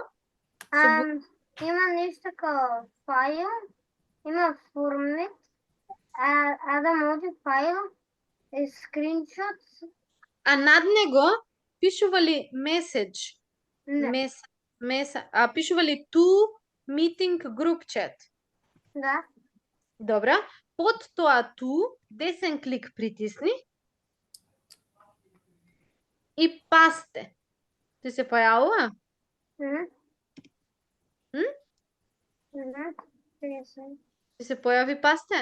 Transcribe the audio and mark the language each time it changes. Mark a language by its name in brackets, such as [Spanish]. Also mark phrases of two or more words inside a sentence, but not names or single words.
[Macedonian] Има нешто као файл, има формет, да може файл, скриншот. А над него пишува ли message? Не. Пишува ли [English] to meeting group chat? [Macedonian] Да. Добра. Под тоа to, десен клик притисни и пасте. Ти се појавува? Ти се појави пасте?